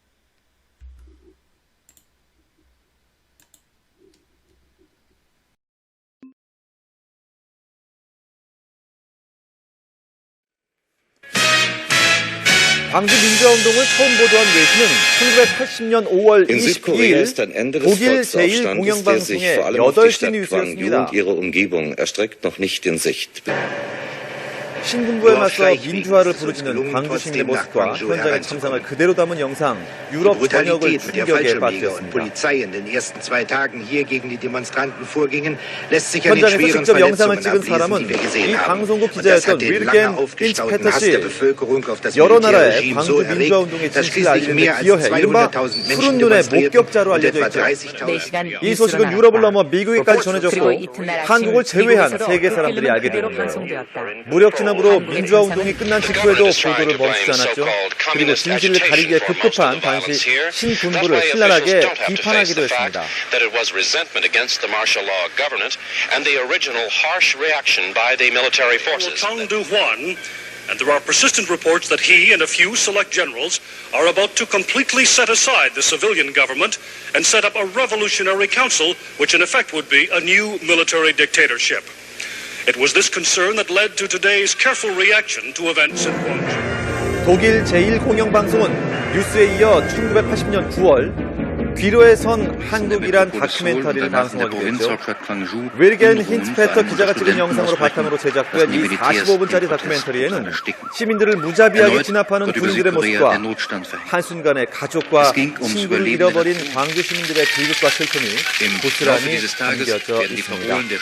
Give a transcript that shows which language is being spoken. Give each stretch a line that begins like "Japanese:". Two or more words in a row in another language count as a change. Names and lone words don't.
Korean: 광주 민주화운동을 처음 보도한 외신은 1980년 5월
German: In Südkorea
Korean: 22일
German: ist ein Ende des
Korean: 독일
German: Volksaufstandes, der sich
Korean: 제1공영방송의
German: vor allem auf die
Korean: 8시
German: Stadt Gwangju
Korean: 뉴스였습니다.
German: und ihre Umgebung erstreckt, noch nicht in Sicht.
Korean: 신군부에 맞서 민주화를 부르짖는 광주 시민의 모습과 현장의 참상을 그대로 담은 영상, 유럽 전역을 충격에 빠뜨렸습니다. 현장에서 직접 영상을 찍은 사람은 이 방송국 기자였던 위르겐 힌츠페터 씨. 여러 나라의 광주 민주화 운동의 진실을 알리는 데 기여해 이른바 푸른 눈의 목격자로 알려져 있죠. 이 소식은 유럽을 넘어 미국에까지 전해졌고 한국을 제외한 세계 사람들이 알게 됩니다. 무력 진압으로 민주화 운동이 끝난 직후에도 보도를 멈추지 않았죠. 그리고 진실을 가리기에 급급한 당시 신군부를 신랄하게 비판하기도 했습니다.
English: And there are persistent reports that he and a few select generals are about to completely set aside the civilian government and set up a revolutionary council, which in effect would be a new military dictatorship. It was this concern that led to today's careful reaction to events in Gwangju.
Korean: 독일 제1공영방송은 뉴스에 이어 1980년 9월 귀로에 선 한국이란 다큐멘터리를 방송하게 됐죠. 위르겐 힌츠페터 기자가 찍은 영상으로 바탕으로 제작된 이 45분짜리 다큐멘터리에는 시민들을 무자비하게 진압하는 군인들의 모습과 한순간에 가족과 친구를 잃어버린 광주 시민들의 비극과 슬픔이 고스란히 담겨져 있습니다.